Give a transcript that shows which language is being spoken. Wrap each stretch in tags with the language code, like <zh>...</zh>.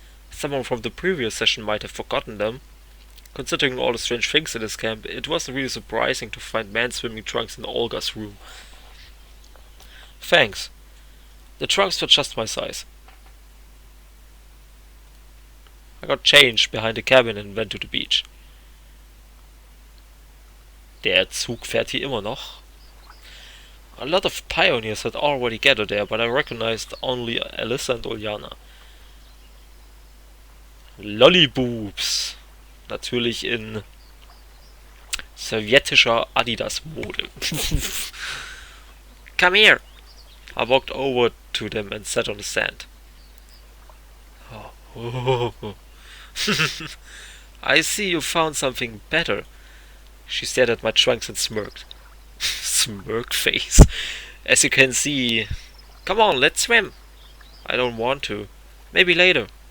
<en>Someone from the previous session might have forgotten them. Considering all the strange things in this camp, it wasn't really surprising to find men's swimming trunks in Olga's room. Thanks. The trunks were just my size. I got changed behind the cabin and went to the beach.</en> <de>Der Zug fährt hier immer noch.</de> <en>A lot of pioneers had already gathered there, but I recognized only Alisa and Ulyana. Lolliboobs.</en> <de>Natürlich in sowjetischer Adidas-Mode.</de> <en>Come here. I walked over to them and sat on the sand. Oh. I see you found something better. She stared at my trunks and smirked. smirk face. As you can see. Come on, let's swim. I don't want to. Maybe later.</en>